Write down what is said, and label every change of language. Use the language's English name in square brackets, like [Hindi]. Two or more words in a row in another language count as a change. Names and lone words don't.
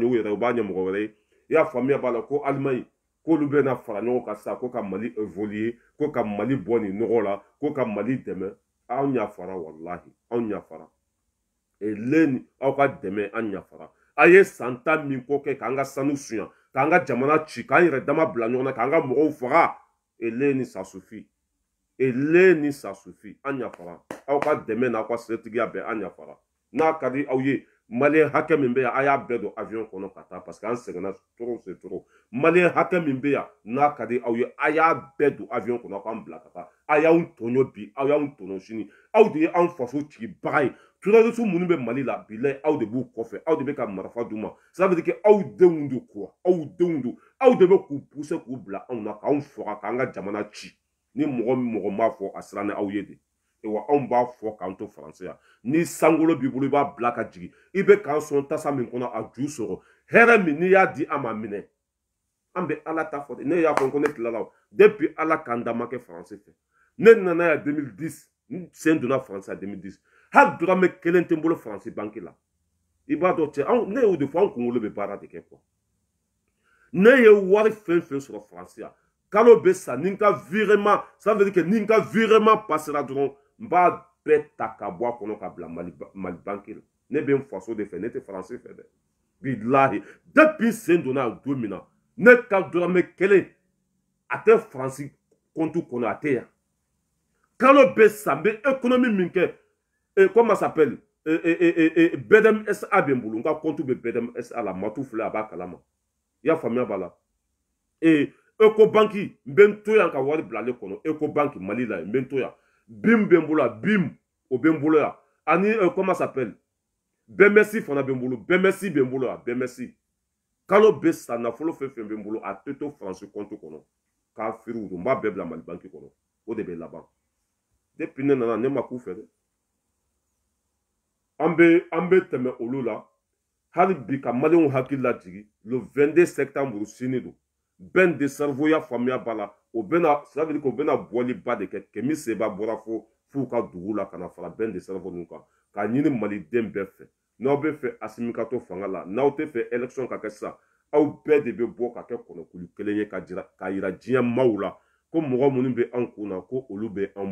[Bambara] u yɛrɛ u b'a ɲɛ mɔgɔ wɛrɛ ye i y'a faamuya b'a la ko Alimaɲi k'olu bɛna fara ɲɔgɔn kan sisan ko ka Mali évoluer ko ka Mali bɔ nin nɔgɔ la ko ka Mali dɛmɛ anw yafara walahi anw yafara eleni aw ka dɛmɛ an yafara a ye san 10 min ko kɛ k'an ka sanu suɲa k'an ka jamana ci k'an yɛrɛ dama bila ɲɔgɔn na k'an ka mɔgɔw faga eleni [French] ça suffit [Bambara] eleni [French] ça suffit [Bambara] an yafara aw ka dɛmɛ n'aw ka setigiya bɛɛ an yafara n'a ka di aw ye maliyɛn hakɛ min bɛ yan a y'a bɛɛ don avion kɔnɔ ka taa parce que an sɛgɛnna [French] trop c'est trop [Bambara] maliyɛn hakɛ min bɛ yan n'a ka di aw ye a y'a bɛɛ don avion kɔnɔ k'an bila ka taa a y'anw tɔɲɔ bi aw y'anw tɔɲɔ sini aw de ye anw faso cibaga ye terroriste minnu bɛ Mali la bilayi aw de b'u kɔfɛ aw de bɛ ka marifa d'u ma [French] ça veut dire [Bambara] que aw denw de quoi aw denw don aw de bɛ k'u pousser k'u bila anw na k'anw faga k'an ka jamana ci ni mɔgɔ min mɔgɔ m'a fɔ a siran ni aw ye de wa anw b'a fɔ k'an to faransi yan ni sankolo b'i bolo i b'a bila ka jigin i bɛ k'an sɔn tasa min kɔnɔ a ju sɔrɔ hɛrɛ min n'i y'a di an ma minɛ an bɛ ala ta fɔ de ne y'a fɔ ko ne tilala o depuis ala k'an da ma kɛ faransi fɛ ne nana yan 2010 n sen donna faransi yan 2010 hali dɔrɔmɛ kelen tɛ n bolo faransi banki la i b'a dɔn cɛ ne y'o de fɔ an kunkolo bɛ baara de kɛ quoi ne ye wari fɛn fɛn sɔrɔ faransi yan kalo bɛ sa ni n ka virement [French] ça veut dire que [Bambara] ni n ka virement passera dɔrɔn n b'a bɛɛ ta ka bɔ a kɔnɔ ka bila mali banki la ne bɛ n faso de fɛ ne tɛ faransi fɛ dɛ bilahi depuis sen donna yan don min na ne ka dɔrɔmɛ kelen a tɛ faransi compte kɔnɔ a tɛ yan kalo bɛ sa n bɛ économie min kɛ [French] comment ça s'appelle [Bambara] BDM SA bɛ n bolo n ka compte bɛ BDM SA la matu filɛ a b'a kalama i y'a faamuya b'a la Ecobanki n bɛ n to yan ka wari bila ale kɔnɔ Ecobanki Mali la n bɛ n to yan BIM bɛ n bolo yan BIM o bɛ n bolo yan ani [French] comment ça s'appelle [Bambara] BMS fana bɛ n bolo BMS bɛ n bolo yan BMS kalo bɛ sa nafolo fɛn fɛn bɛ n bolo a tɛ to faransi compte kɔnɔ k'a feere u don n b'a bɛɛ bila Mali banki kɔnɔ o de bɛ laban depuis ne nana ne ma k'u fɛ dɛ an bɛ tɛmɛ olu la hali bi ka maliyɛnw hakili lajigi [French] le 22 septembre [Bambara] sini don bɛn [French] de cerveau [Bambara] ya faamuya b'a la o bɛna [French] ça veut dire que [Bambara] o bɛna bɔli ba de kɛ Kɛmi Seba bɔra f'u ka dugu la ka na fara bɛn [French] de cerveau [Bambara] ninnu kan k'a ɲini maliden bɛɛ fɛ n'aw bɛ fɛ Asimi ka to fanga la n'aw tɛ fɛ élection ka kɛ sisan aw bɛɛ de bɛ bɔ ka kɛ kɔnɔkulu kelen ye ka yira diɲɛ maaw la ko mɔgɔ minnu bɛ an kun na ko olu bɛ an